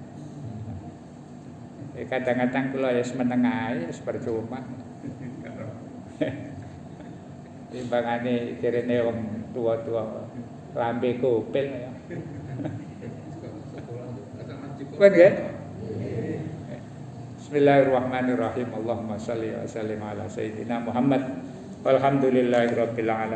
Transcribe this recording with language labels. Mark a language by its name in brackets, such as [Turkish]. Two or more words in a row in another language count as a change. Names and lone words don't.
[Javanese] Kadang-kadang kula ya menengah ya percuma. Timbangane direne wong tua-tua lambe kupil ya. Kan nggih? [Arabic] بسم الله الرحمن الرحيم. اللهم صل وسلم على سيدنا محمد. والحمد لله رب العالمين.